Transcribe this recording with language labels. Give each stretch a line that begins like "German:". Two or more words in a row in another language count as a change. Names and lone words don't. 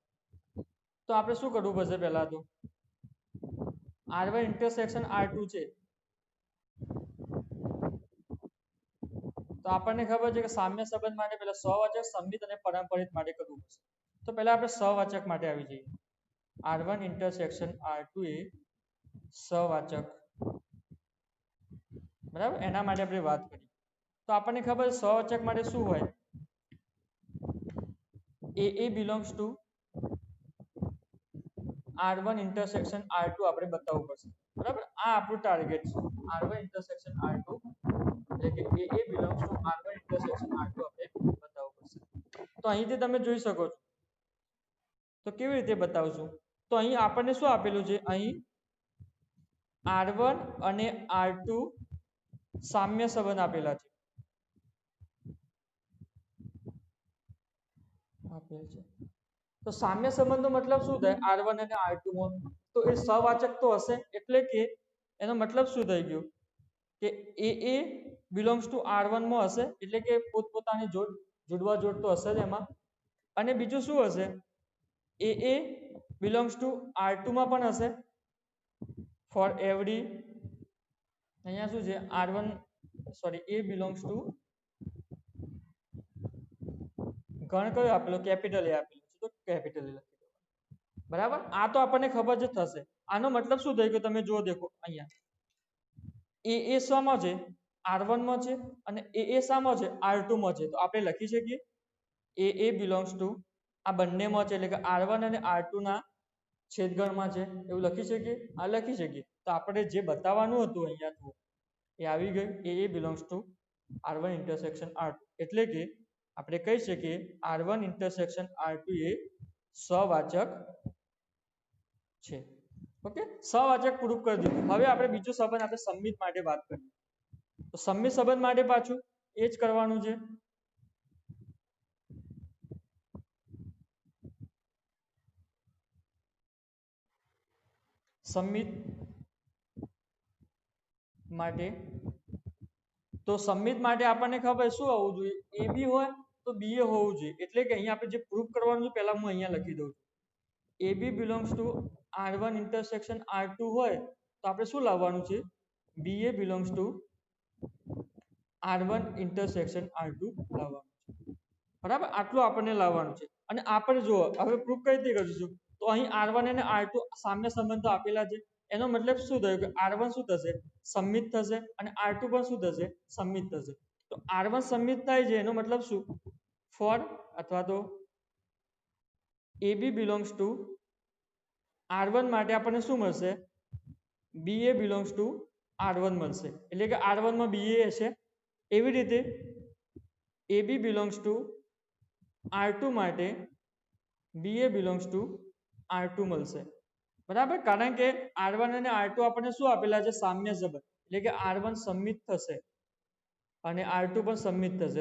Gujarati: તો આપણે શું કરવું પડશે પહેલા તો R1 ઇન્ટરસેક્શન R2 છે તો આપણને ખબર છે કે સામ્ય સંબંધ માટે પહેલા સવાચક સંમિત અને પરંપરિત માટે કરવું પડશે. તો પહેલા આપણે સવાચક માટે આવી જઈએ. R1 ઇન્ટરસેક્શન R2 એ સવાચક બરાબર એના માટે આપણે વાત કરી. તો આપણને ખબર છે સવાચક માટે શું હોય
English: AA belongs to R1 intersection R2
Gujarati: આપણે બતાવવું પડશે બરાબર. આ આપણું ટાર્ગેટ છે R1 ઇન્ટરસેક્શન R2 એટલે કે
English: AA belongs to R1 intersection R2
Gujarati: આપણે બતાવવું પડશે. તો અહીંથી તમે જોઈ શકો છો. તો કેવી રીતે બતાવશું? તો અહીં આપણને શું આપેલું છે અહીં R1 અને R2 સામ્ય સંબંધ આપેલા છે. તો સામ્ય સંબંધનો મતલબ શું થાય R1 અને R2 માં? તો એ સવાચક તો હશે એટલે કે એનો મતલબ શું થઈ ગયો કે
English: AA belongs to R1
Gujarati: માં હશે એટલે કે પોતપોતાની જોડવા જોડ તો હશે જ એમાં. અને બીજું શું હશે
English: AA belongs to R2
Gujarati: માં પણ હશે
English: for every
Gujarati: અહીંયા શું છે R1 સોરી
English: A belongs to
Gujarati: ગણ કયો આપેલો કેપિટલ A આપેલો છે તો કેપિટલ A લખી દો બરાબર. આ તો આપણને ખબર જ થશે. આનો મતલબ શું થઈ ગયો તમે જુઓ દેખો અહીંયા AA શામાં છે R1 માં છે અને AA શામાં છે R2 માં છે. તો આપણે લખી શકીએ
English: AA belongs to
Gujarati: આ બંનેમાં છે એટલે કે R1 અને R2 ના છેદગણમાં છે એવું લખી શકીએ. આ લખી શકીએ. તો આપણે જે બતાવવાનું હતું અહીંયા એ આવી ગયું
English: AA belongs to R1 intersection R2
Gujarati: એટલે કે આપણે કહી શકીએ R1 ઇન્ટરસેક્શન R2 એ સવાચક છે. ઓકે સવાચક પ્રૂફ કરી દીધું. હવે આપણે બીજો સંબંધ આપણે સંમિત માટે વાત કરીએ. તો સંમિત સંબંધ માટે પાછું એ જ કરવાનું છે. સંમિત માટે તો સંમિત માટે આપણને ખબર શું હોવું જોઈએ AB હોય તો BA હોવું જોઈએ એટલે કે અહીંયા આપણે જે પ્રૂફ કરવાનું છે પહેલા હું અહીંયા લખી દઉં છું.
English: AB belongs to R1 intersection R2
Gujarati: હોય તો આપણે શું લાવવાનું છે
English: BA belongs to R1 intersection R2
Gujarati: લાવવાનું છે બરાબર. આટલું આપણને લાવવાનું છે. અને આપણે જુઓ હવે પ્રૂફ કઈ રીતે કરીશું તો અહીં R1 અને R2 સામ્ય સંબંધો આપેલા છે એનો મતલબ શું થયો કે R1 શું થશે સંમિત થશે અને R2 પણ શું થશે સંમિત થશે. તો R1 સંમિત થાય છે એનો મતલબ શું ફોર અથવા તો
English: AB belongs to R1
Gujarati: માટે આપણને શું મળશે
English: BA belongs to R1
Gujarati: મળશે એટલે કે R1 માં BA હશે. એવી રીતે
English: AB belongs to R2
Gujarati: માટે
English: BA belongs to R2
Gujarati: મળશે, બરાબર. કારણ કે R1 અને R2 આપણને શું આપેલા છે? સામ્ય સંબંધ, એટલે કે R1 સમમિત થશે અને R2 પણ સમમિત થશે.